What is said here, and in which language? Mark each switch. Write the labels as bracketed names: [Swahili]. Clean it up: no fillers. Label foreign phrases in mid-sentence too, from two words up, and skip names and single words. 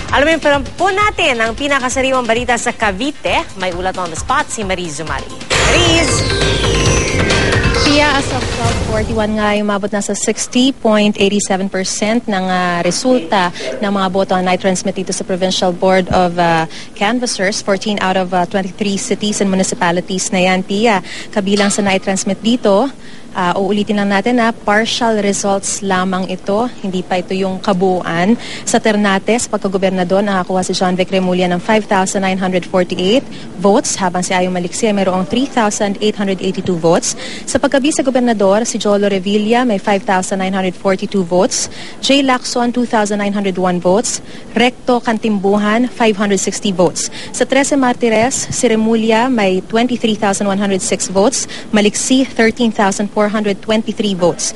[Filipino] Alamin po natin ang pinakasariwang balita sa Cavite. May ulat [English] on the spot [Filipino] si Mariz Zumari. Mariz! Pia, [English] as of [Filipino] 12:41 nga, umabot na sa 60.87% ng resulta ng mga boto na i-transmit dito sa Provincial Board of Canvassers. [English] 14 out of 23 cities and municipalities na yan, Pia. [Filipino] Kabilang sa na-transmit dito, uulitin lang natin na partial results lamang ito, hindi pa ito yung kabuuan. Sa Ternate, sa pagkagobernador, nakakuha si John Vic Remulla ng 5,948 votes, habang si Ayong Maliksi ay mayroong 3,882 votes. Sa pagkabisa gobernador, si Jolo Revilla may 5,942 votes, J. Lacson 2,901 votes, Recto Cantimbuhan 560 votes. Sa 13 Martires, si Remulla may 23,106 votes, Maliksi 13,423 votes.